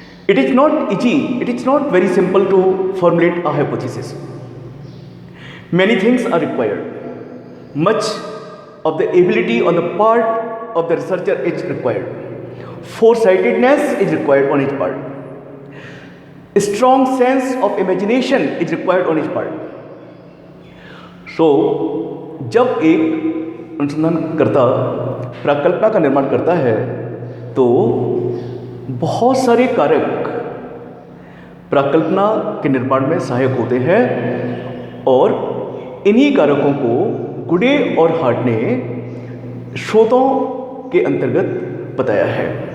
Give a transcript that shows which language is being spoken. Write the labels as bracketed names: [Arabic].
[English] It is not easy, it is not very simple to formulate a hypothesis. Many things are required. Much of the ability on the part of the researcher is required. Foresightedness is required on his part. Strong sense of imagination is required on his part. [Hindi] So, जब एक अनुसंधानकर्ता प्राकल्पना का निर्माण करता है तो बहुत सारे कारक प्राकल्पना के निर्माण में सहायक होते हैं, और इन्हीं कारकों को गुडे और हार्ट ने स्रोतों के अंतर्गत बताया है।